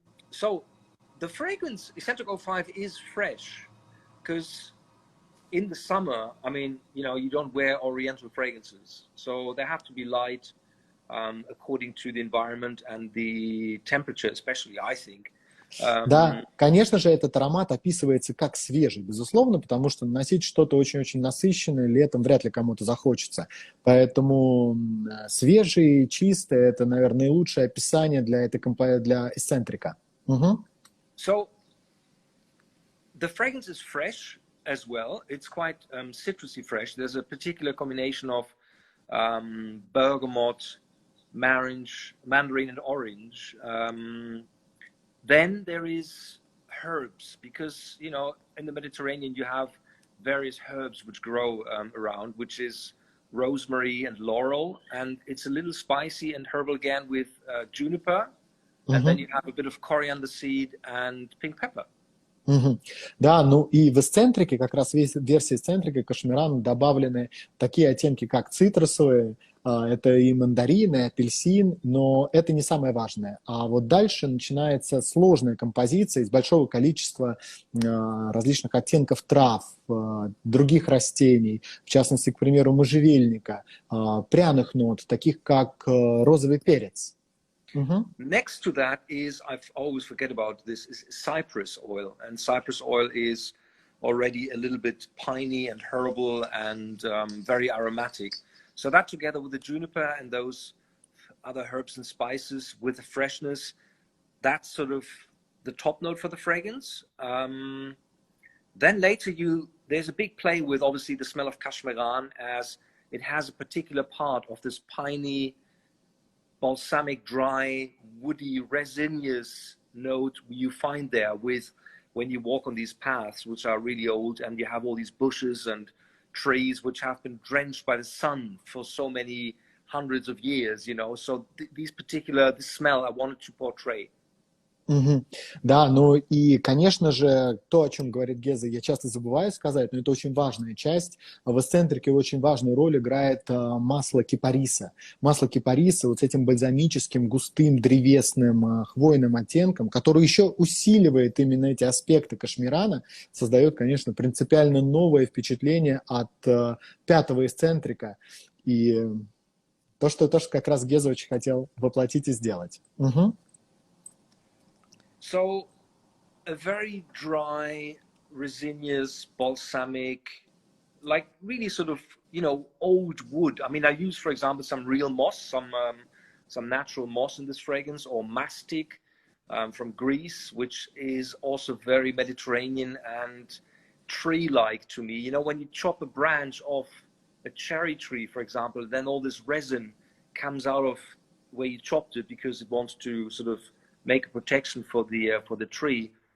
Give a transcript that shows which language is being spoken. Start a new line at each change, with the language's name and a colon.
English: So the fragrance, Escentric 05, is fresh, because in the summer, I mean, you know, you don't wear oriental fragrances. So they have to be light according to the environment and the temperature, especially, I think.
Russian: Да, конечно же, этот аромат описывается как свежий, безусловно, потому что наносить что-то очень-очень насыщенное летом вряд ли кому-то захочется. Поэтому свежий, чистый – это, наверное, наилучшее описание для эсцентрика.
English: So the fragrance is fresh, as well. It's quite citrusy fresh. There's a particular combination of bergamot, mandarin and orange. Then there is herbs, because, you know, in the Mediterranean you have various herbs which grow around, which is rosemary and laurel, and it's a little spicy and herbal again with juniper, and then you have a bit of coriander seed and pink pepper.
Russian: Да, ну и в Escentric, как раз в версии Escentric кашмирана добавлены такие оттенки, как цитрусовые, это и мандарин, и апельсин, но это не самое важное. А вот дальше начинается сложная композиция из большого количества различных оттенков трав, других растений, в частности, к примеру, можжевельника, пряных нот, таких как розовый перец.
English: Next to that is, I always forget about this, is cypress oil. And cypress oil is already a little bit piney and herbal and very aromatic. So that together with the juniper and those other herbs and spices with the freshness, that's sort of the top note for the fragrance. Then later there's a big play with obviously the smell of Kashmiran, as it has a particular part of this piney, balsamic, dry, woody, resinous note you find there with when you walk on these paths, which are really old, and you have all these bushes and trees which have been drenched by the sun for so many hundreds of years, you know. So this smell I wanted to portray.
Russian: Да, ну и, конечно же, то, о чем говорит Геза, я часто забываю сказать, но это очень важная часть. В Escentric очень важную роль играет масло кипариса. Масло кипариса вот с этим бальзамическим, густым, древесным, хвойным оттенком, который еще усиливает именно эти аспекты кашмирана, создает, конечно, принципиально новое впечатление от пятого Escentric. И то, что как раз Геза очень хотел воплотить и сделать.
English: So, a very dry, resinous, balsamic, like really sort of, you know, old wood. I mean, I use, for example, some real moss, some natural moss in this fragrance, or mastic from Greece, which is also very Mediterranean and tree-like to me. You know, when you chop a branch off a cherry tree, for example, then all this resin comes out of where you chopped it because it wants to sort of make a protection for the tree.